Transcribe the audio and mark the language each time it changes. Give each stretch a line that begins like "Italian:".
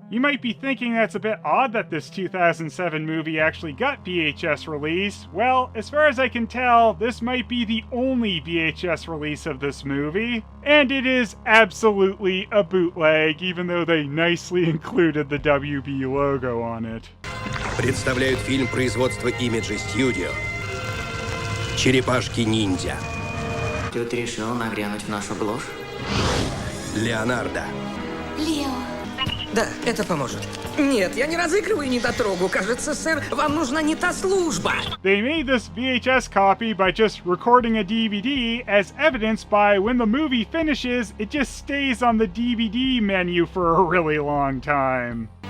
English: You might be thinking that's a bit odd that this 2007 movie actually got VHS release. Well, as far as I can tell, this might be the only VHS release of this movie. And it is absolutely a bootleg, even though they nicely included the WB logo on it.
Russian: Представляют фильм производства Image Studio. Черепашки-ниндзя. Тут решил нагрянуть в нашу глушь? Леонардо. Лео. Да, это поможет. Нет, я не разыгрываю недотрогу. Кажется, сэр, вам нужна не та служба.
English: They made this VHS copy by just recording a DVD, as evidenced by when the movie finishes, it just stays on the DVD menu for a really long time.